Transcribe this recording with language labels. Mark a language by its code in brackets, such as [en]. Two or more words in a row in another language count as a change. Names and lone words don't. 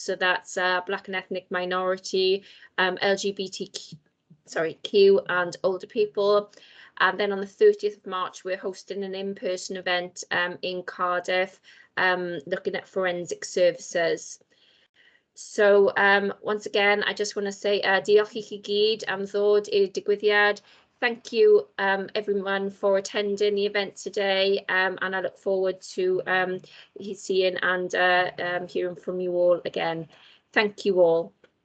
[en] So that's Black and ethnic minority, LGBTQ and older people. And then on the 30th of March, we're hosting an in-person event in Cardiff, looking at forensic services. So once again, I just want to say [cy] diolch I chi gyd am ddod i'r digwyddiad. [en] Thank you everyone for attending the event today, and I look forward to seeing and hearing from you all again. Thank you all.